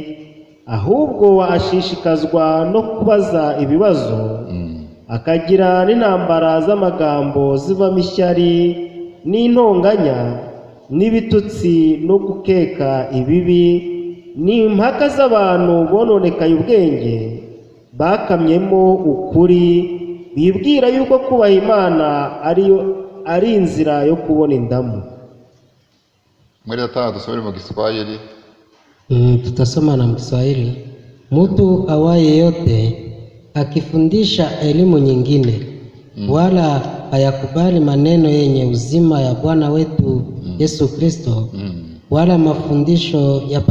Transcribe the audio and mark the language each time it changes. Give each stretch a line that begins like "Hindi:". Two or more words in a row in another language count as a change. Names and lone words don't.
Kinyarwanda: ahubwo ashishikazwa no kubaza ibibazo, akagira n'intambara z'amagambo zivamo ishyari n'intonganya n'ibitutsi no gukeka ibibi, n'impaka z'abantu bononekaye ubwenge bakamyemo ukuri, bibwira yuko kubaha Imana ari inzira yo kubona indamu. Mwezi wa dusomere mu Kiswahili.
Swahili: Tutasoma na Kiswahili. Mtu awaye yote akifundisha elimu nyingine wala hayakubali maneno yenye uzima ya Bwana wetu Yesu Kristo, wala mafundisho